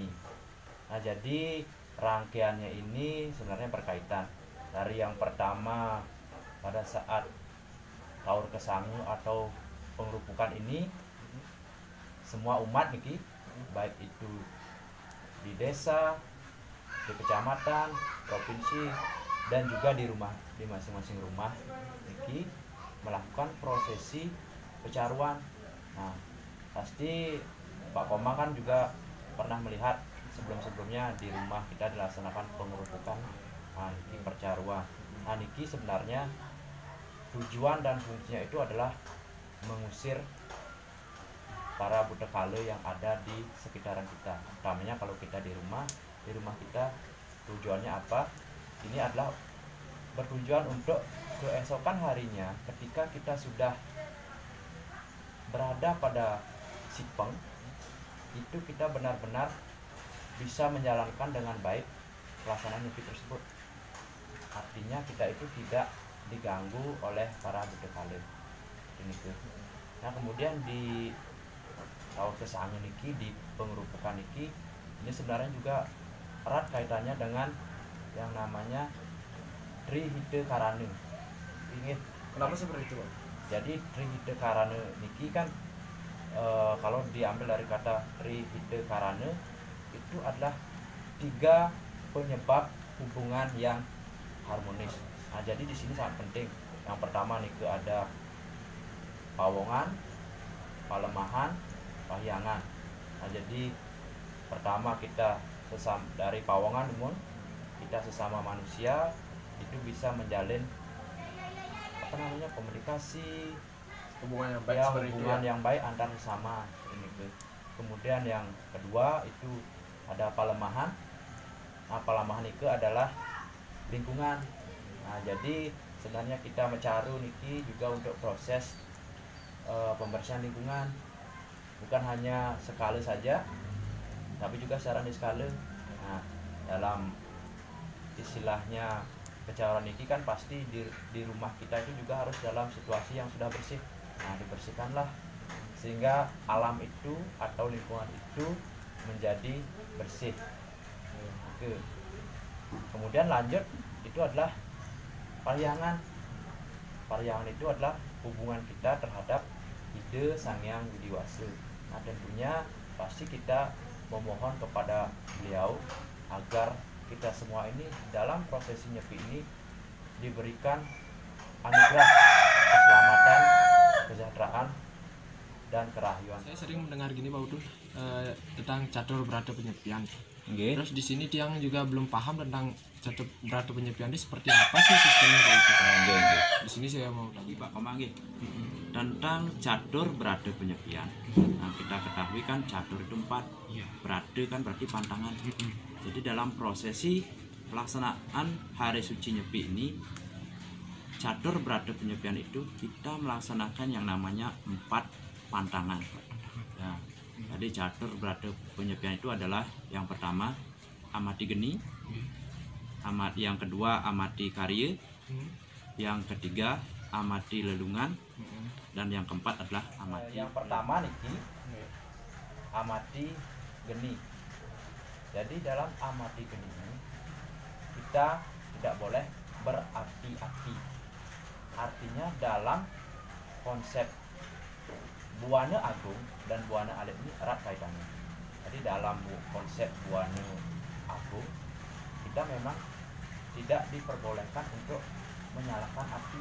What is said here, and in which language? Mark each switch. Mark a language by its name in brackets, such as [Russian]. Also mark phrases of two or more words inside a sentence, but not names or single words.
[Indonesian] Nah, jadi rangkaiannya ini sebenarnya berkaitan dari yang pertama pada saat taur kesangu atau pengerupukan ini semua umat niki, baik itu di desa, di kecamatan, provinsi, dan juga di rumah, di masing-masing rumah niki melakukan prosesi pecaruan. Nah, pasti Pak Komang kan juga pernah melihat sebelum-sebelumnya di rumah kita dilaksanakan pengerupukan, nah, niki percaruan. Nah, niki sebenarnya tujuan dan fungsinya itu adalah mengusir para buta kale yang ada di sekitaran kita. Utamanya kalau kita di rumah kita tujuannya apa? Ini adalah bertujuan untuk keesokan harinya ketika kita sudah berada pada sipeng, itu kita benar-benar bisa menjalankan dengan baik pelaksanaan nyepi tersebut. Artinya kita itu tidak diganggu oleh para buta kale. Ini tuh. Nah, kemudian di tahun kesannya niki, di pengerupukan niki, ini sebenarnya juga erat kaitannya dengan yang namanya Trihite Karane. Ingat Kenapa seperti itu, Pak? jadi Trihite Karane niki kan kalau diambil dari kata Trihite Karane itu adalah 3 penyebab hubungan yang harmonis. Nah, jadi di sini sangat penting. Yang pertama niki ada pawongan, palemahan, pahyangan. Nah, jadi pertama kita dari pawongan umum, kita sesama manusia itu bisa menjalin komunikasi, Hubungan yang baik ya, seperti itu hubungan ya. yang baik antar sesama. Kemudian yang kedua itu ada palemahan. Nah, palemahan itu adalah lingkungan. Nah, jadi sebenarnya kita mencaru niki juga untuk proses pembersihan lingkungan, bukan hanya sekali saja, tapi juga secara diskala. Nah, dalam istilahnya pecaruan niki kan pasti di rumah kita itu juga harus dalam situasi yang sudah bersih. Nah, dibersihkanlah sehingga alam itu atau lingkungan itu menjadi bersih. Oke. Kemudian lanjut itu adalah pahyangan. Pahyangan itu adalah hubungan kita terhadap ide Sang Hyang Widiwasa. Nah, tentunya pasti kita memohon kepada beliau agar kita semua ini dalam prosesi nyepi ini diberikan anugerah keselamatan, kesejahteraan, dan kerahyuan. Saya sering mendengar gini, Pak Udul, tentang catur berata penyepian. Okay. Terus di sini tiang juga belum paham tentang catur berata penyepian ini seperti apa sih sistemnya, Pak Udul. Di sini saya mau tahu. Pak Komang tentang catur berada penyepian. Nah, kita ketahui kan catur itu 4, berada kan berarti pantangan. Jadi dalam prosesi pelaksanaan hari suci nyepi ini, catur berada penyepian itu kita melaksanakan yang namanya 4 pantangan. Ya, jadi catur berada penyepian itu adalah yang pertama amati geni, yang kedua amati karya, yang ketiga amati lelungan, dan yang keempat adalah amati. Yang pertama niki amati geni. Jadi dalam amati geni ini kita tidak boleh berapi-api. Artinya dalam konsep Buana Agung dan Buana Alit ini erat kaitannya. Jadi dalam konsep Buana Agung kita memang tidak diperbolehkan untuk menyalakan api.